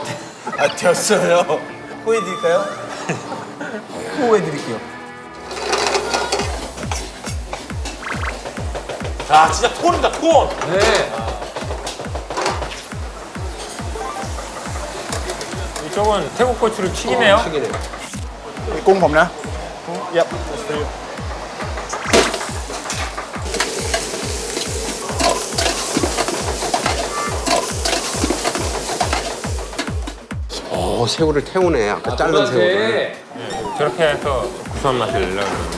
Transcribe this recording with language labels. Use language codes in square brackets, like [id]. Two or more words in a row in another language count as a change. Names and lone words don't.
[ko] 아, 되었어요. 호해드릴까요? 호해드릴게요. 자, 진짜 톤이다, 톤. 네. 이쪽은 태국 고추를 튀기네요. 튀기네요. [th] กุ้งผมนะ Yep. [ko] 새우를 태우네. 아까 자른 새우를. 네. 저렇게 해서 구수한 맛을 내려고 그러거든요.